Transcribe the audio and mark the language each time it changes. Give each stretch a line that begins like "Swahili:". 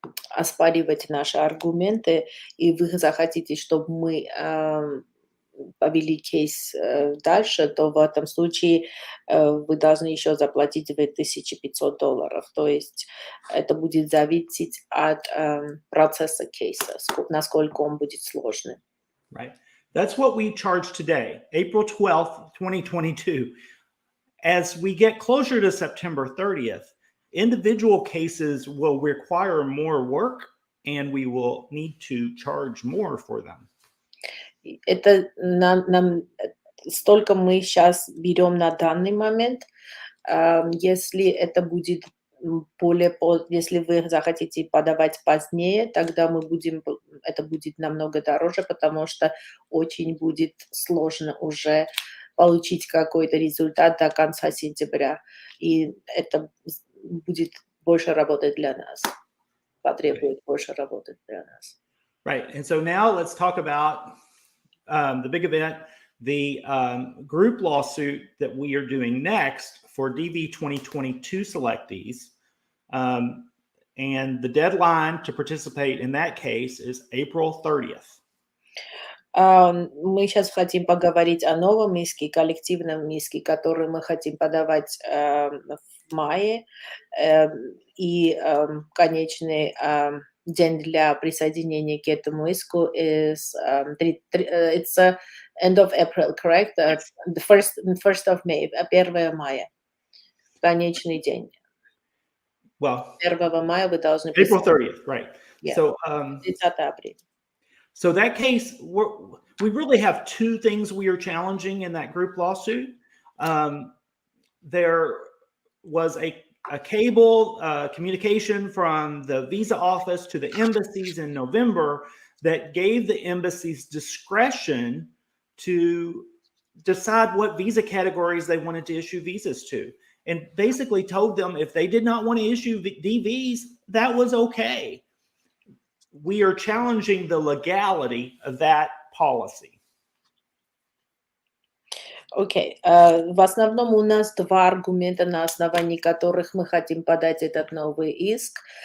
Russian: оспаривать наши аргументы, и вы захотите, чтобы мы повели кейс дальше, то в этом случае вы должны еще заплатить $2,500. То есть это будет зависеть от процесса кейса, насколько он будет сложным.
English: Right. That's what we charge today, April 12th, 2022. As we get closer to September 30th, individual cases will require more work and we will need to charge more for them.
Russian: Это нам столько мы сейчас берем на данный момент, Если это будет если вы захотите подавать позднее, тогда это будет намного дороже, потому что очень будет сложно уже получить какой-то результат до конца сентября. И это будет больше работать для нас, потребует больше работы для нас.
English: Right. And so now let's talk about the big event, the group lawsuit that we are doing next for DV 2022 selectees. And the deadline to participate in that case is April 30th.
Russian: Мы сейчас хотим поговорить о новом иске, коллективном иске, который мы хотим подавать в мае. И конечный день для присоединения к этому иску
English: it's end of April, correct? The first of May,
Russian: 1 мая. Конечный день.
English: Well,
Russian: 1 мая вы должны
English: April 30th, right. Yeah. So,
Russian: 30 апреля.
English: so that case, we really have two things we are challenging in that group lawsuit. There was a cable communication from the visa office to the embassies in November that gave the embassies discretion to decide what visa categories they wanted to issue visas to, and basically told them if they did not want to issue DVs, that was okay. We are challenging the legality of that policy.
Russian: Окей. В основном у нас два аргумента, на основании которых мы хотим подать этот новый иск.